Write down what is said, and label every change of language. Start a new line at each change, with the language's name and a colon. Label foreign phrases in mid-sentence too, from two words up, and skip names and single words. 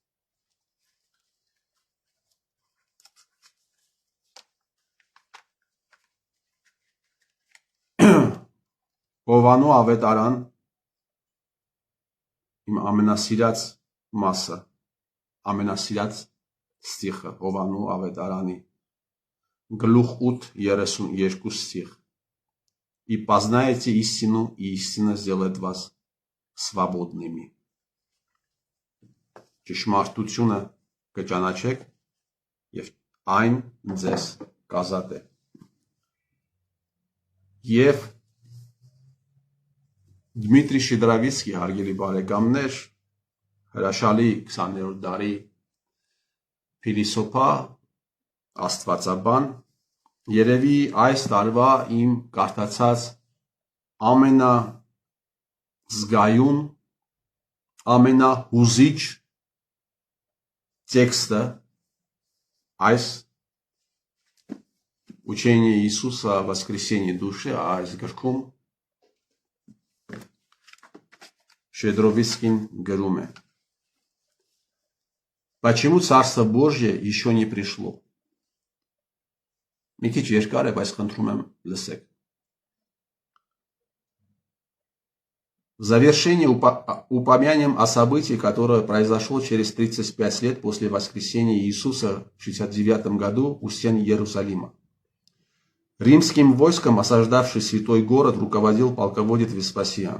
Armenian: Հովանու ավետարան իմ ամենասիրած մասը, ամենասիրած ստիխը, Հովանու ավետարանի գլուխ 8:32 ստիխ.
Russian: И познаете истину, и истина сделает вас свободными.
Armenian: Ճշմարտությունը կճանաչեք եւ այն ձեզ կազատե։ Եվ Դմիտրի Շիդրավիցկի, հարգելի բարեկամներ, հրաշալի 20-րդ դարի փիլիսոփա, աստվածաբան, երևի այս տարվա իմ կարդացած ամենազգայուն, ամենահուզիչ տեքստը այս
Russian: Учение Иисуса о воскресении души,
Armenian: այս գրքում Շեդրովիցկին գրում է.
Russian: Почему Царство Божье еще не пришло?
Armenian: Մի քիչ երկար է, բայց խնդրում եմ լսեք.
Russian: В завершение упомянем о событии, которое произошло через 35 лет после воскресения Иисуса в 69 году у стен Иерусалима. Римским войском, осаждавший святой город, руководил полководец Веспасиан.